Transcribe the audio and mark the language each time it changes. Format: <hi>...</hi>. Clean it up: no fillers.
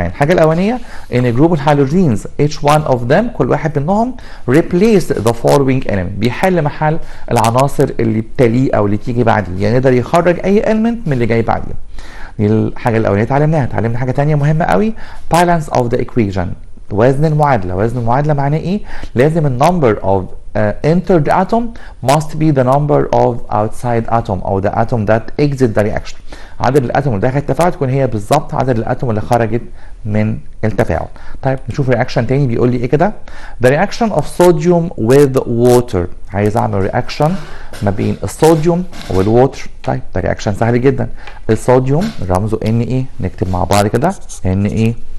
<ar>يعني الحاجة الأولانية إن جروب الهالوجينز</ar> <en>each one of them</en> <ar>كل واحد منهم</ar> <en>replace the following element،</en> <ar>بيحل محل العناصر اللي بتليه أو اللي تيجي بعديه، يعني يقدر يخرج أي element من اللي جاي بعديه. دي الحاجة الأولانية اتعلمنا حاجة تانية مهمة قوي،</ar> <en>balance of the equation،</en> <ar>وزن المعادلة. وزن المعادلة معناه ايه؟ لازم النمبر</ar> <en>of entered atom must be the number of outside atom او the atom that exit the reaction.</en> <ar>عدد الاتوم اللي دخلت التفاعل تكون هي بالظبط عدد الاتوم اللي خرجت من التفاعل. طيب نشوف رياكشن تاني بيقول لي ايه كده؟</ar> <en>the reaction of sodium with water.</en> <ar>عايز اعمل رياكشن ما بين الصوديوم والووتر. طيب ده رياكشن سهل جدا. الصوديوم رمزه Na، نكتب مع بعض كده Na.</ar>